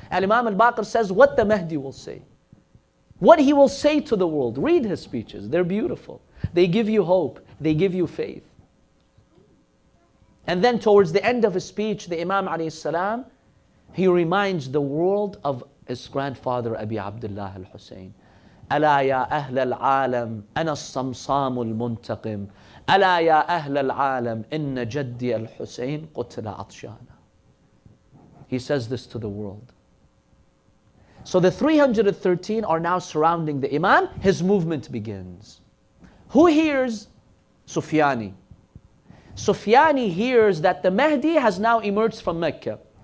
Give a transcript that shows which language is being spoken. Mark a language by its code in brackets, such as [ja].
[en] And Imam al-Baqir says what the Mahdi will say. What he will say to the world. Read his speeches. They're beautiful. They give you hope. They give you faith. And then towards the end of his speech, the Imam alayhi salam, he reminds the world of his grandfather Abi Abdullah al-Hussein. [ar] ألا يا أهل العالم أنا الصمصام المنتقم ألا يا أهل العالم إن جدي الحسين قتل عطشانا. [en] He says this to the world. So the 313 are now surrounding the Imam. His movement begins. Who hears? Sufyani. Sufyani hears that the Mahdi has now emerged from Mecca.